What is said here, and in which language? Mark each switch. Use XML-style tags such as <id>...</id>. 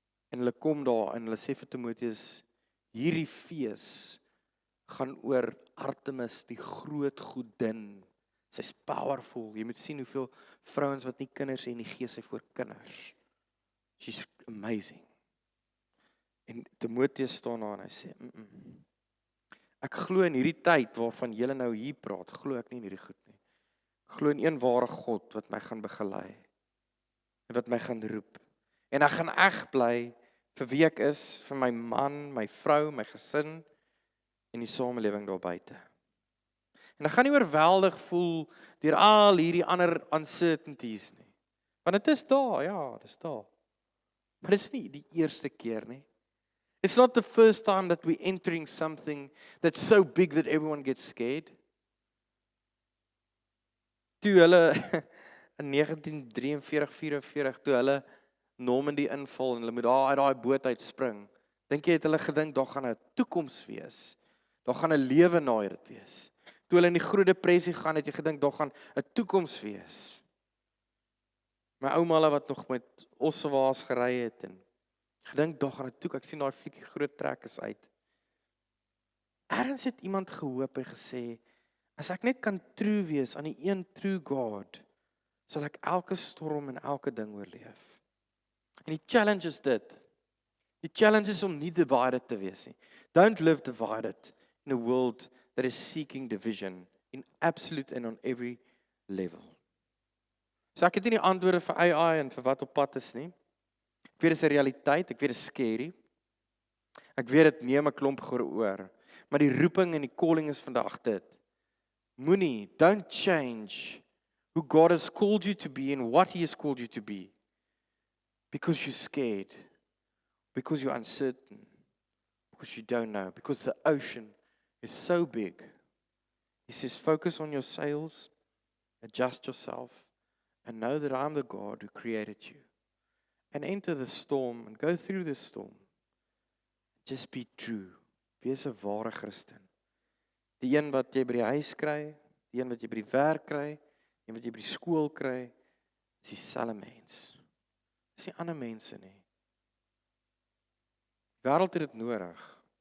<af>En hulle kom daar, en hulle sê vir Timoteus, hierdie fees gaan oor Artemis, die groot godin. Sy's powerful. Jy moet sien hoeveel vrouens wat nie kinders het en die gee sy voor kinders.</af> <en>She's amazing.</en> <af>En Timoteus staan daar en hy sê, ek glo in hierdie tyd waarvan julle nou hier praat, glo ek nie in hierdie goed nie. Ek glo in een ware God wat my gaan begelei en wat my gaan roep. En ek gaan eg bly vir wie ek is, vir my man, my vrou, my gesin en die samelewing daar buite. En ek gaan nie oorweldig voel deur al hierdie ander uncertainties nie. Want dit is daar, ja, dit is daar. Maar dit is nie die eerste keer nie.</af> <en>It's not the first time that we're entering something that's so big that everyone gets scared.</en> <af>Toe hulle in 1943-44, toe hulle Normandy inval en hulle moet daar uit daai boot uitspring, dink jy het hulle gedink daar gaan 'n toekoms wees? Daar gaan 'n lewe na dit wees. Toe hulle in die Groot Depressie gaan, het jy gedink daar gaan 'n toekoms wees. My ouma wat nog met ossewaas gery het en gedink daar gaan 'n toekoms. Ek sien daai flietjie Groot Trekkers uit. Ergens het iemand gehoop en gesê, as ek net kan true wees aan die een true God, sal ek elke storm en elke ding oorleef. En die challenge is dit. Die challenge is om nie divided te wees nie.</af> <en>Don't live divided in a world that is seeking division in absolute and on every level.</en> <af>So ek het nie die antwoorde vir AI en vir wat op pad is nie. Ek weet dit is 'n realiteit, ek weet dit is scary. Ek weet dit neem 'n klomp gehoor, maar die roeping en die calling is vandag dit. Moenie,</af> <en>don't change who God has called you to be and what He has called you to be. Because you're scared, because you're uncertain, because you don't know, because the ocean is so big. He says, focus on your sails, adjust yourself, and know that I'm the God who created you. And enter the storm and go through the storm. Just be true.</en> <af>Wees 'n ware Christen. Die een wat jy by die huis kry, die een wat jy by die werk kry, die een wat jy by die skool kry, is dieselfde mens. Dis nie ander mense nie. Die wêreld het dit nodig.</af>